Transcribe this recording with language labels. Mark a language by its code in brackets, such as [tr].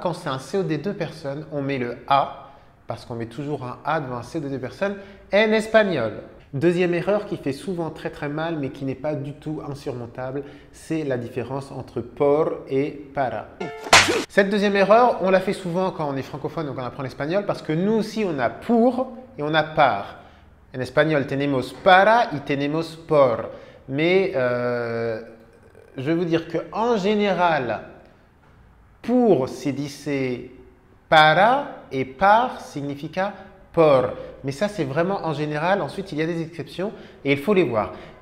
[fr] Quand c'est un COD de personne, on met le A parce qu'on met toujours un A devant un COD de personne en espagnol. Deuxième erreur qui fait souvent très mal mais qui n'est pas du tout insurmontable, c'est la différence entre por et para. Cette deuxième erreur, on la fait souvent quand on est francophone ou quand on apprend l'espagnol parce que nous aussi on a pour et on a par. En espagnol, [es] tenemos para y tenemos por. [fr] Mais je vais vous dire qu'en général, pour [es] se dice para [fr] et par [es] significa por. [fr] Mais ça, c'est vraiment en général. Ensuite, il y a des exceptions et il faut les voir.